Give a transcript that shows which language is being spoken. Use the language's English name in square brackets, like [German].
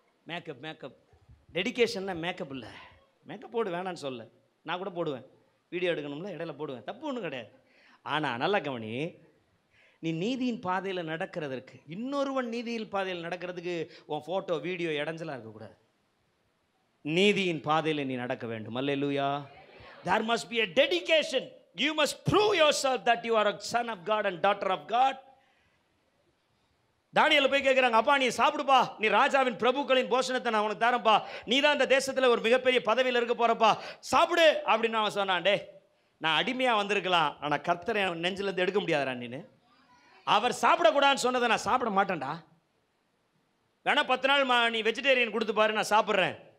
[Tamil] Makeup டெடிக்கேஷன்னா makeup இல்லை. Makeup போடு வேணான்னு சொல்ல, நான் கூட போடுவேன், வீடியோ எடுக்கணும்ல இடையில போடுவேன், தப்பு ஒன்றும் கிடையாது. ஆனால் நல்லா கவனி, நீ நீதியின் பாதையில் நடக்கிறதுக்கு, இன்னொருவன் நீதியின் பாதையில் நடக்கிறதுக்கு உன் ஃபோட்டோ வீடியோ இடைஞ்சலாக இருக்கக்கூடாது. நீதியின் பாதையில் நீ நடக்க வேண்டும். அல்லேலூயா. [English] There must be a dedication. You must prove yourself that you are a son of God and daughter of God. [Tamil] தானியேல் போய் கேட்குறாங்க, அப்பா நீ சாப்பிடுப்பா, நீ ராஜாவின் பிரபுக்களின் போஷணத்தை நான் உனக்கு தரேன்ப்பா, நீ தான் இந்த தேசத்தில் ஒரு மிகப்பெரிய பதவியில் இருக்க போகிறப்பா, சாப்பிடு அப்படின்னு அவன் சொன்னான். டே, நான் அடிமையாக வந்திருக்கலாம், ஆனால் கர்த்தரை நெஞ்சிலேருந்து எடுக்க முடியாதுடா நீனு. அவர் சாப்பிடக்கூடாதுன்னு சொன்னதை நான் சாப்பிட மாட்டேன்டா, வேணா 10 நாள் நீ வெஜிடேரியன் கொடுத்து பாரு, நான் சாப்பிட்றேன்.